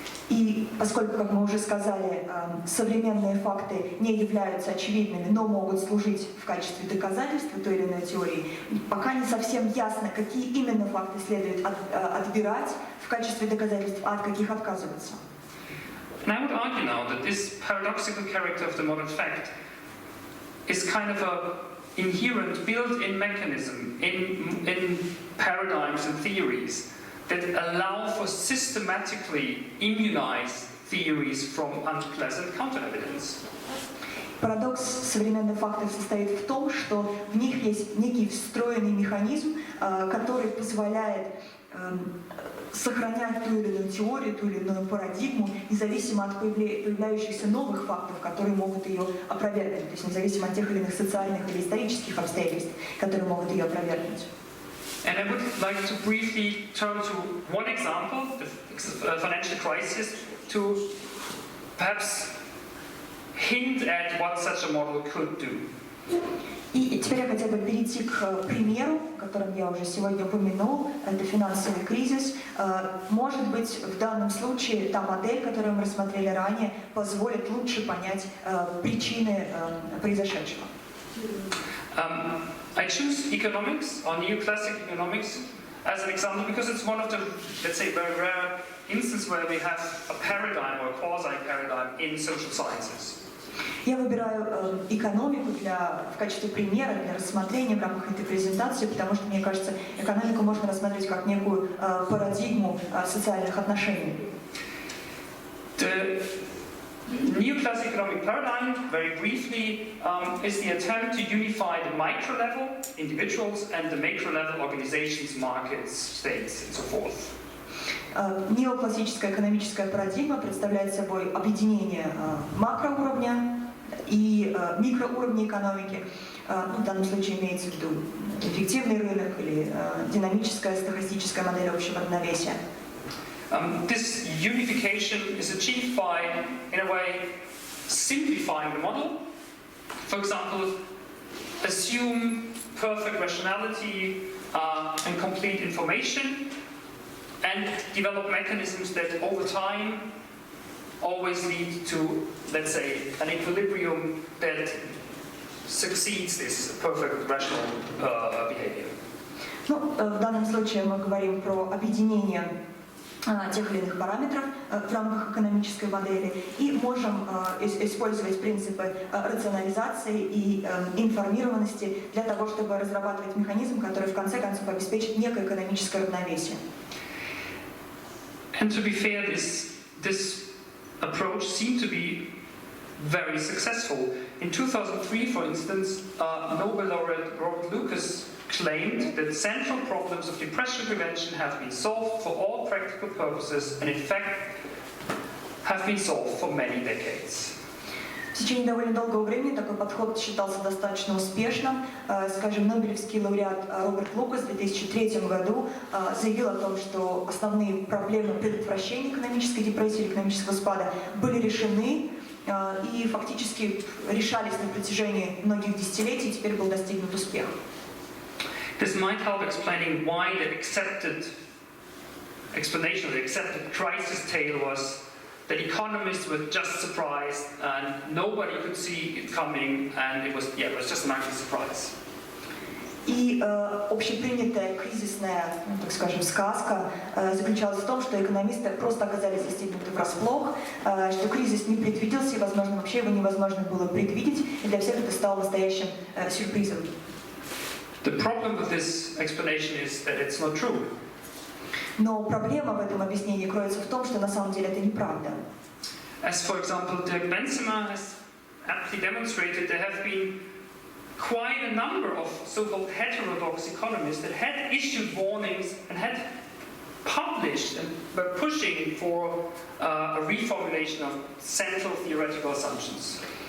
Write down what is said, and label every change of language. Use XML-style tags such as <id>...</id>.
<ru>И поскольку, как мы уже сказали, современные факты не являются очевидными, но могут служить в качестве доказательства той или иной теории, пока не совсем ясно, какие именно факты следует отбирать в качестве доказательств, а от каких отказываться.</ru> <en>And I would argue now that this paradoxical character of the modern fact is kind of a inherent built-in mechanism in paradigms and theories that allow for systematically immunize theories from unpleasant counter-evidence.</en> <ru>Парадокс современных фактов состоит в том, что в них есть некий встроенный механизм, который позволяет сохранять ту или иную теорию, ту или иную парадигму, независимо от появляющихся новых фактов, которые могут ее опровергнуть, то есть независимо от тех или иных социальных или исторических обстоятельств, которые могут ее опровергнуть.</ru> <en>And I would like to briefly turn to one example, the financial crisis, to perhaps hint at what such a model could do.</en> <ru>И теперь я хотела бы перейти к примеру, о котором я уже сегодня упомянул, это финансовый кризис. Может быть, в данном случае та модель, которую мы рассмотрели ранее, позволит лучше понять причины произошедшего.</ru> <en>I choose economics, or neoclassic economics, as an example because it's one of the, let's say, very rare instance where we have a paradigm or a quasi-paradigm in social sciences.</en> <ru>Я выбираю экономику в качестве примера для рассмотрения в рамках этой презентации, потому что, мне кажется, экономику можно рассмотреть как некую парадигму социальных отношений.</ru> <en>The neoclassic economic paradigm, very briefly, is the attempt to unify the micro level, individuals, and the macro level, organizations, markets, states, and so forth.</en> <ru>Неоклассическая экономическая парадигма представляет собой объединение макроуровня и микроуровня экономики. В данном случае имеется в виду эффективный рынок или динамическая стохастическая модель общего равновесия.</ru> <en>This unification is achieved by, in a way, simplifying the model. For example, assume perfect rationality and complete information, and develop mechanisms that over time always lead to, let's say, an equilibrium that succeeds this perfect rational behavior.</en> <ru>В данном случае мы говорим про объединение тех или иных параметров в рамках экономической модели и можем использовать принципы рационализации и информированности для того, чтобы разрабатывать механизм, который в конце концов обеспечит некое экономическое равновесие.</ru> <en>And to be fair, this approach seemed to be very successful. In 2003, for instance, Nobel laureate Robert Lucas claimed that central problems of depression prevention have been solved for all practical purposes and in fact have been solved for many decades.</en> <ru>В течение довольно долгого времени такой подход считался достаточно успешным. Скажем, Нобелевский лауреат Роберт Лукас в 2003 году заявил о том, что основные проблемы предотвращения экономической депрессии или экономического спада были решены и фактически решались на протяжении многих десятилетий, и теперь был достигнут успех.</ru> <en>This might help explaining why the accepted explanation, the accepted crisis tale was that economists were just surprised and nobody could see it coming, and it was just an ugly surprise.</en> <ru>И общепринятая кризисная, так скажем, сказка заключалась в том, что экономисты просто оказались застигнуты врасплох, что кризис не предвиделся, и, возможно, вообще его невозможно было предвидеть, и для всех это стало настоящим сюрпризом.</ru> <en>The problem with this explanation is that it's not true.</en> <ru>Но проблема в этом объяснении кроется в том, что на самом деле это неправда.</ru> <en>As for example, Dirk Benzema has aptly demonstrated, there have been quite a number of so-called heterodox economists that had issued warnings and had published and were pushing for a reformulation of central theoretical assumptions.</en>